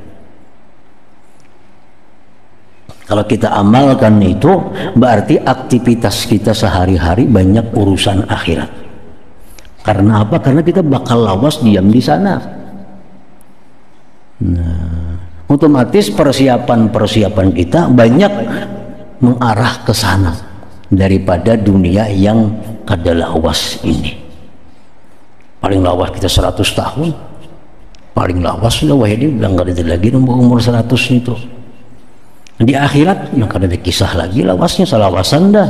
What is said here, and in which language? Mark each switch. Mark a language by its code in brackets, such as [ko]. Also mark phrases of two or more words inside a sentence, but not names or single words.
[id] Kalau kita amalkan itu, berarti aktivitas kita sehari-hari banyak urusan akhirat. Karena apa? [bjn] Karena kita bakal lawas diam di sana. [id] Nah, otomatis persiapan kita banyak mengarah ke sana daripada dunia yang [bjn] kada lawas [id] ini. [bjn] Paling lawas kita 100 tahun, paling lawas sudah ini bilang kada ada lagi umur 100 itu. Di akhirat yang kada ada kisah lagi lawasnya, salawasan dah.